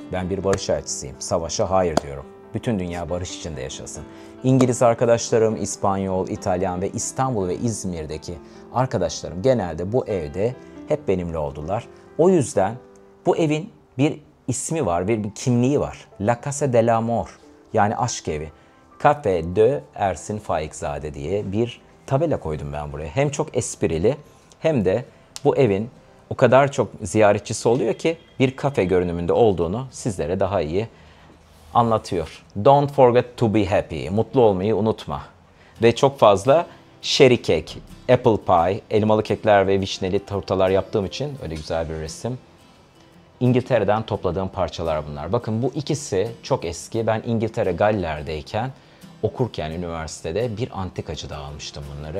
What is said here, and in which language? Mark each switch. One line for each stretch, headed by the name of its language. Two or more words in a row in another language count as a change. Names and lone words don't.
Turkish: Ben bir barış elçisiyim. Savaşa hayır diyorum. Bütün dünya barış içinde yaşasın. İngiliz arkadaşlarım, İspanyol, İtalyan ve İstanbul ve İzmir'deki arkadaşlarım genelde bu evde hep benimle oldular. O yüzden bu evin bir ismi var, bir kimliği var. La Casa de l'Amor, yani aşk evi. Café de Ersin Faikzadeh diye bir tabela koydum ben buraya. Hem çok esprili hem de bu evin o kadar çok ziyaretçisi oluyor ki bir kafe görünümünde olduğunu sizlere daha iyi anlatıyor.
English: Don't forget to be happy.
Turkish: Mutlu olmayı unutma. Ve çok fazla
English: sherry cake, apple pie,
Turkish: elmalı kekler ve vişneli turtalar yaptığım için öyle güzel bir resim. İngiltere'den topladığım parçalar bunlar. Bakın bu ikisi çok eski. Ben İngiltere Galler'deyken okurken üniversitede bir antikacıda almıştım bunları.